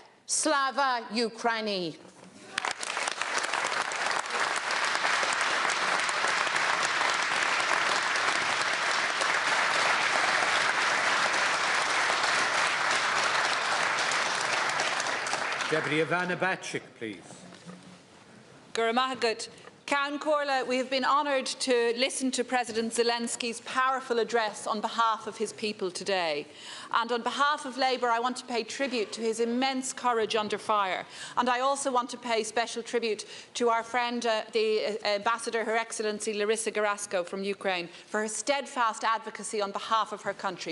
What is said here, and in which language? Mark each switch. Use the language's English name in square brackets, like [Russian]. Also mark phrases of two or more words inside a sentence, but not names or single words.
[Ukrainian] Slava Ukraini. [English] Deputy Ivana Bacik, please. [Irish] Guramahagut. [English] Ceann Comhairle, we have been honoured to listen to President Zelenskyy's powerful address on behalf of his people today. And on behalf of Labour, I want to pay tribute to his immense courage under fire. And I also want to pay special tribute to our friend, the Ambassador, Her Excellency Larissa Garasko from Ukraine, for her steadfast advocacy on behalf of her country.